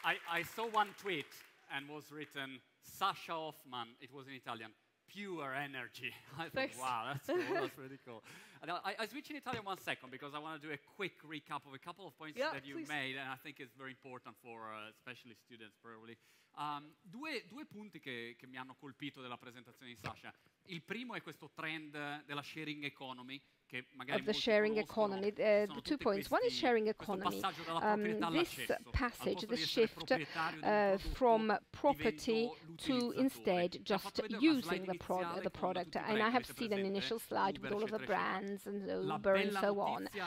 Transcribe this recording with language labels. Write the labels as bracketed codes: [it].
[en] I saw one tweet and was written, Sasha Hoffman, it was in Italian, pure energy. I thought, wow, that's cool, that's really cool. And I switch in Italian 1 second because I want to do a quick recap of a couple of points that you made, and I think it's very important for especially students probably. [it] Due punti che mi hanno colpito della presentazione di Sasha. Il primo è questo trend della sharing economy. [en] Of the sharing economy, the 2 points. One is sharing economy. This passage, this shift from property to instead just using the product. And I have seen an initial slide with all of the brands and Uber and so on.